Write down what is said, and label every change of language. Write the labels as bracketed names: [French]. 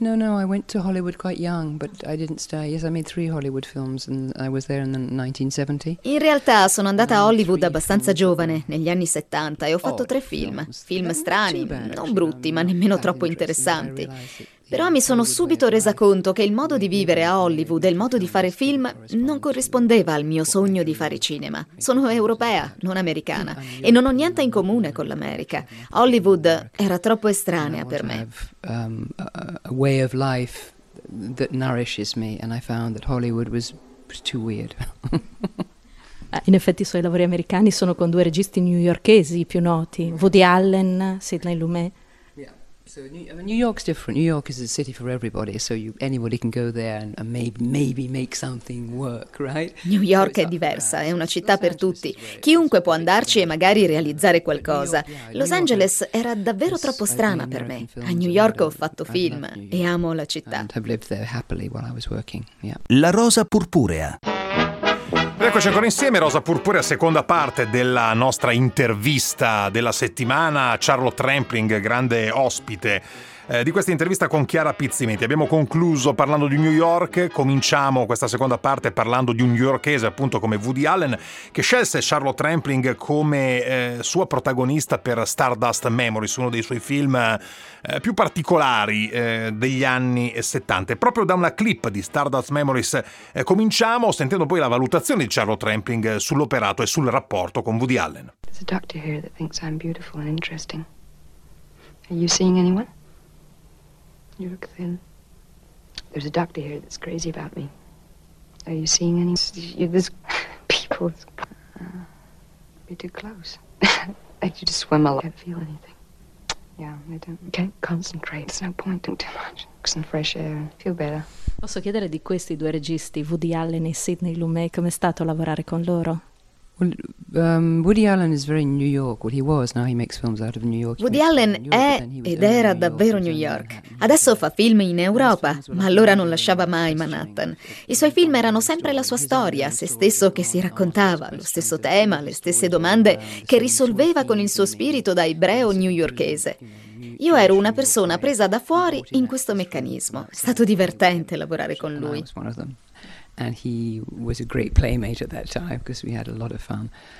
[English] I went to Hollywood quite young, but I didn't stay. Yes, I made 3 Hollywood films and I was there in the 1970. [Italian] In realtà sono andata a Hollywood abbastanza giovane, negli anni 70, e ho fatto 3 film. Film strani, non brutti, ma nemmeno troppo interessanti. Però mi sono subito resa conto che il modo di vivere a Hollywood e il modo di fare film non corrispondeva al mio sogno di fare cinema. Sono europea, non americana, e non ho niente in comune con l'America. Hollywood era troppo estranea per me. [English] A way of life that nourishes me, and I found that Hollywood was too weird. [Italian] In effetti i suoi lavori americani sono con due registi newyorkesi più noti, Woody Allen, Sidney Lumet. [English] So New York's different. New York is a city for everybody, so anybody can go there and maybe make something work, right? [Italian] New York è diversa, è una città per tutti. Chiunque può andarci e magari realizzare qualcosa. Los Angeles era davvero troppo strana per me. A New York ho fatto film e amo la città. [English] I've lived there happily while I was working. Yeah. [Italian] La Rosa Purpurea. Eccoci ancora insieme, Rosa Purpurea, seconda parte della nostra intervista della settimana a Charlotte Rampling, grande ospite di questa intervista con Chiara Pizzimenti. Abbiamo concluso parlando di New York, cominciamo questa seconda parte parlando di un newyorkese, appunto, come Woody Allen, che scelse Charlotte Rampling come sua protagonista per Stardust Memories, uno dei suoi film più particolari degli anni 70. Proprio da una clip di Stardust Memories cominciamo, sentendo poi la valutazione di Charlotte Rampling sull'operato e sul rapporto con Woody Allen. [English] There's a doctor here that thinks I'm beautiful and interesting. Are you seeing anyone? You look thin. There's a doctor here that's crazy about me. Are you seeing any? There's people. Be too close. I could just swim a lot. I can't feel anything. Yeah, I don't. I can't concentrate. There's no point doing too much. Some fresh air. Feel better. [Italian] Posso chiedere di questi due registi, Woody Allen e Sidney Lumet, come è stato lavorare con loro? [English] Woody Allen is very New York. What he was, now he makes films out of New York. [Italian] Woody Allen è ed era davvero New York. Adesso fa film in Europa, ma allora non lasciava mai Manhattan. I suoi film erano sempre la sua storia, se stesso che si raccontava, lo stesso tema, le stesse domande che risolveva con il suo spirito da ebreo newyorkese. Io ero una persona presa da fuori in questo meccanismo. È stato divertente lavorare con lui. [English] And he was a great playmate at that time because we had a lot of fun.